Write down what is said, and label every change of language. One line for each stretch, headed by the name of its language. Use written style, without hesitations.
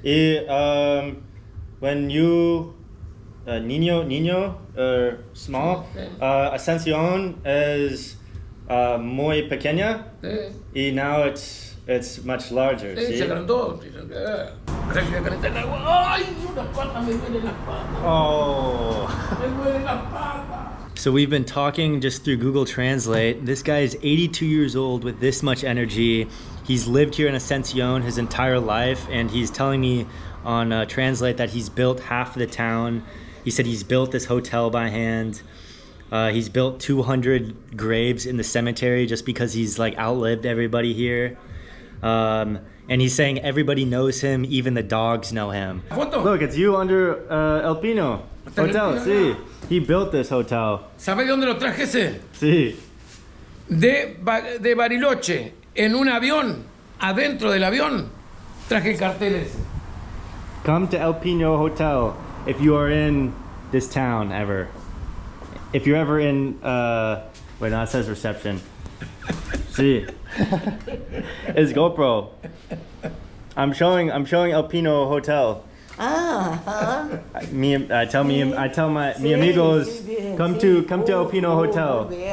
English: Y when you niño small, Asencion is
Spanish: muy pequeña. Sí. Y
English: now it's much larger.
Spanish: Sí, ¿sí? se agrandó. Ahora que voy a calentar el agua. ¡Ay! Una pata, me duele la pata. Oh. Me duele la pata.
English: So we've been talking just through Google Translate. This guy is 82 years old with this much energy. He's lived here in Asencion his entire life, and he's telling me on Translate that he's built half of the town. He said he's built this hotel by hand. He's built 200 graves in the cemetery just because he's like outlived everybody here. And he's saying everybody knows him, even the dogs know him. Look, it's you under El Pino Hotel.
Spanish: Sí.
English: He built this hotel.
Spanish: ¿Sabe de dónde lo traje ese? Sí. De Bariloche, en un avión, adentro del avión, traje carteles.
English: Come to El Pino Hotel if you are in this town ever. If you're ever in, wait, no, it says reception.
Spanish: Sí.
English: It's GoPro. I'm showing El Pino Hotel. I tell
Spanish: mi amigos,
English: come to El Pino Hotel.